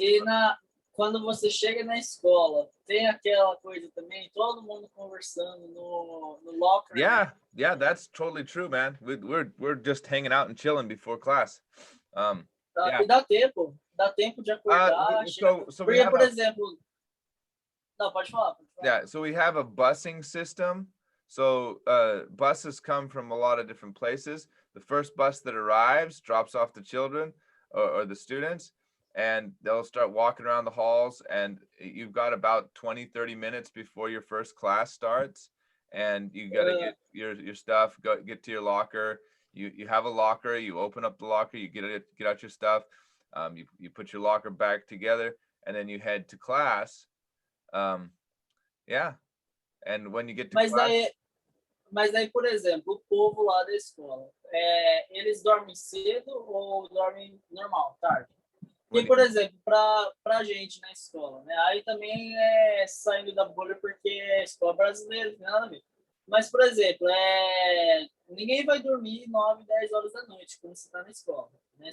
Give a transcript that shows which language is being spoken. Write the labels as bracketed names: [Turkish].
[Portuguese] E quando você chega na escola, tem aquela coisa também, todo mundo conversando no locker. [English] Yeah, that's totally true, man. We're just hanging out and chilling before class. Yeah. [Portuguese] E dá tempo de acordar. [English] So [Portuguese] porque, por exemplo, não, pode falar. [English] Yeah, so we have a busing system. So buses come from a lot of different places. The first bus that arrives drops off the children or the students, and they'll start walking around the halls, and you've got about 20-30 minutes before your first class starts, and you got to get your stuff, get to your locker. You have a locker, you open up the locker, you get out your stuff, you put your locker back together, and then you head to class. Yeah, and when you get to class. [Portuguese] Mas daí, por exemplo, o povo lá da escola, eles dormem cedo ou dormem normal, tarde? E, por exemplo, para a gente na escola, né? Aí também saindo da bolha porque é escola brasileira, não tem nada a ver. Mas, por exemplo, ninguém vai dormir 9, 10 horas da noite quando você está na escola. Né?